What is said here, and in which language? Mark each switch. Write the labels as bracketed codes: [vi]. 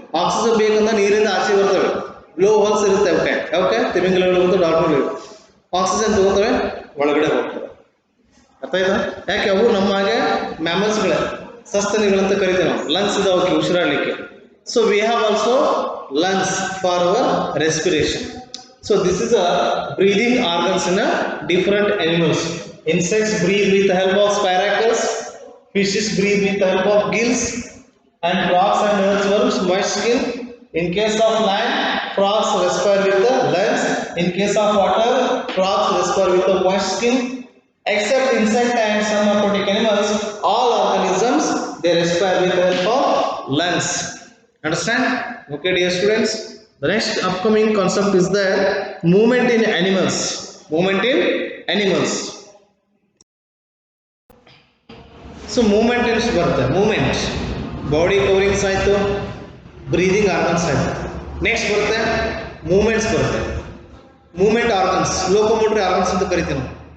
[kn] Oxygen ಬೇಕಂದ್ರೆ ನೀರಿಂದ ಆಚೆ ಬರ್ತವೆ. ಬ್ಲೋ ಹೋಲ್ಸ್ ಇರುತ್ತೆ ಅವಕ್ಕೆ ತಿಮಿಂಗಿಲಗಳು ಮತ್ತು ಡಾಲ್ಫಿನ್ಗಳು. ಆಕ್ಸಿಜನ್ ತಗೋತವೆ, ಒಳಗಡೆ ಹೋಗ್ತವೆ. ಅರ್ಥ ಆಯ್ತಾ? ಯಾಕೆ? ಅವು ನಮ್ಮ ಹಾಗೆ ಮ್ಯಾಮಲ್ಸ್ಗಳೇ, ಸಸ್ತನಿಗಳಂತ ಕರಿತೀವಿ ನಾವು. ಲಂಗ್ಸ್ ಇದಾವೆ ಅವಕ್ಕೆ ಉಸಿರಾಡಲಿಕ್ಕೆ. [en] So we have also lungs for our respiration. So this is a breathing organs in a different animals. Insects breathe with the help of spiracles, fishes breathe with the help of gills, and frogs and earthworms moist skin. In case of land, frogs respire with the lungs. In case of water, frogs respire with the moist skin. Except insect and some aquatic animals, all organisms they respire with the help of lungs. Understand? Okay, dear students. The next upcoming concept is the movement in animals. Movement in animals. So movement is bರುತ್ತೆ. Movement. Body coverings ಆಯಿತು, breathing organs ಆಯಿತು. [kn] Next ಬರುತ್ತೆ movements ಬರುತ್ತೆ. Movement organs, ಲೋಕೋಮೋಟರಿ organs ಅಂತ ಕರಿತೀವಿ ನಾವು.